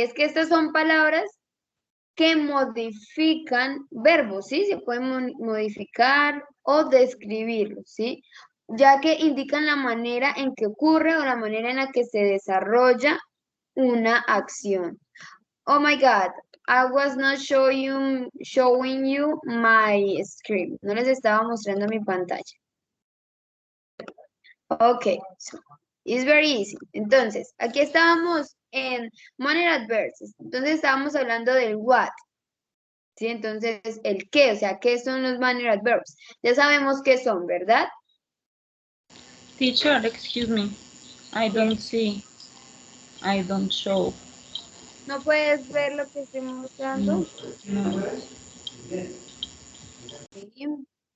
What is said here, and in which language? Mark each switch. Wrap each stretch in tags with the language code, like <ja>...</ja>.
<es>Es que estas son palabras que modifican verbos, ¿sí? Se pueden modificar o describirlos, ¿sí? Ya que indican la manera en que ocurre o la manera en la que se desarrolla una acción.</es> <en>Oh my God, I was not showing you my screen.</en> <es>No les estaba mostrando mi pantalla.</es> <en>Ok, so it's very easy.</en> <es>Entonces, aquí estábamos en manner adverbs. Entonces estábamos hablando del what. ¿Sí? Entonces, el qué, o sea, ¿qué son los manner adverbs? Ya sabemos qué son, ¿verdad?</es> <en>Teacher, excuse me, I don't see, I don't show.</en> <es>¿No puedes ver lo que estoy mostrando? No. Sí.</es>